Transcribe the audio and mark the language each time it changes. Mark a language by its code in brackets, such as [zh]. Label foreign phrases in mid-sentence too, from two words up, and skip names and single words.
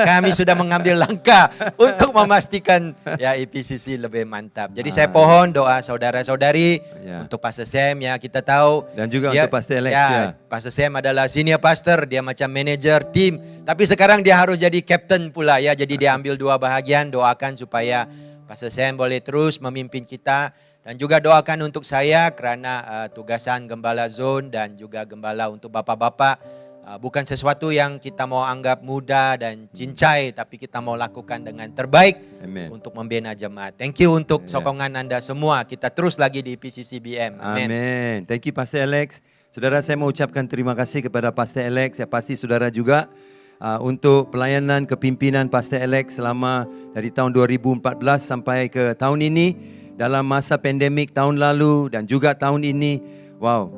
[ms] Kami sudah mengambil langkah untuk memastikan ya IPCC lebih mantap. Jadi saya pohon doa saudara-saudari untuk Pastor Sam, ya, kita tahu. Dan juga untuk Pastor Alex. Ya. Pastor Sam adalah [en] senior pastor, [ms] dia macam manager tim. Tapi sekarang dia harus jadi captain pula ya. Jadi dia ambil 2 bahagian. Doakan supaya Pastor Sam boleh terus memimpin kita. Dan juga doakan untuk saya kerana tugasan gembala zone dan juga gembala untuk bapak-bapak. bukan sesuatu yang kita mau anggap mudah dan cincai, tapi kita mau lakukan dengan terbaik Amen. untuk membina jemaat. [en] Thank you [ms] untuk sokongan Anda semua. Kita terus lagi di PCCBM. Amin. Amin. [en] Thank you Pastor Alex. [ms] Saudara, saya mau ucapkan terima kasih kepada Pastor Alex. Saya pasti saudara juga untuk pelayanan kepimpinan Pastor Alex selama dari tahun 2014 sampai ke tahun ini, dalam masa pandemik tahun lalu dan juga tahun ini. Wow.